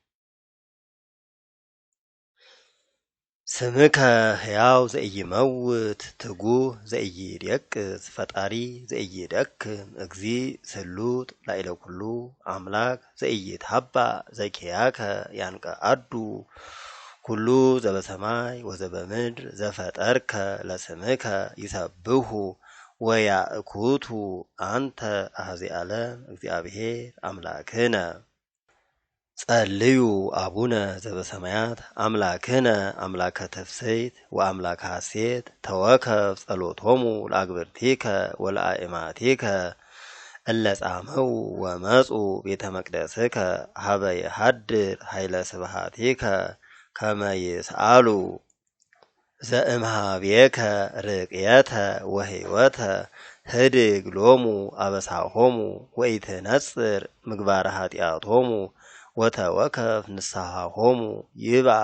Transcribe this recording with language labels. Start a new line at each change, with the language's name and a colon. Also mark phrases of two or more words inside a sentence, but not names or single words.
Geez: ስምከ ሕያው ዘኢይመውት ትጉህ ዘኢይደቅስ ፈጣሪ ዘኢይደክም እግዚ ስሉጥ ላዕለ ኩሉ አምላክ ዘኢይትሃባእ ዘኪያከ ያንቀአዱ ኩሉ ዘበሰማይ ወዘበምድር ዘፈጠርከ ለስምከ ይሰብሑ ወያእኩቱ አንተ አኀዜ ዓለም እግዚአብሔር አምላክነ ጸልዩ አቡነ ዘበሰማያት አምላክነ አምላከ ትፍስሕት ወአምላከ ሐሴት ተወከፍ ጸሎቶሙ ለአግብርቲከ ወለአእማቲከ እለ ጻመው ወመጹ ቤተ መቅደስከ ሀበ የሐድር ኃይለ ስብሃቲከ ከመ ይስአሉ ዘእምኀቤከ ርቅየተ ወሕይወተ ህድግ ሎሙ አበሳሆሙ ወኢትነጽር ምግባረ ኃጢአቶሙ ወተወከፍ ንስሐሆሙ ይብአ